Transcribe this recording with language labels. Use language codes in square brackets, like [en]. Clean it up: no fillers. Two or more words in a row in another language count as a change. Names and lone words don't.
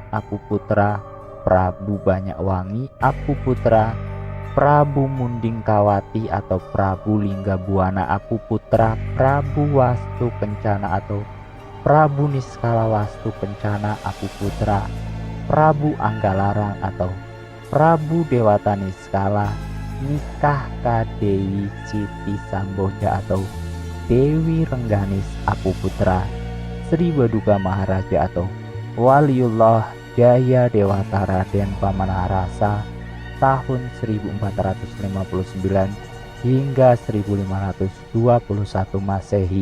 [id] Apuputra, Prabu Banyakwangi Apuputra, Prabu Mundingkawati atau Prabu Linggabuana Apuputra, Prabu Wastu Kencana atau Prabu Niskala Wastu Kencana Apuputra, Prabu Anggalarang atau Prabu Dewata Niskala, nikah Kadewi Siti Samboja atau Dewi Rengganis Apuputra, Sri Baduga Maharaja atau Waliullah Jaya Dewata Raden Pamanarasa tahun 1459 hingga 1521 Masehi.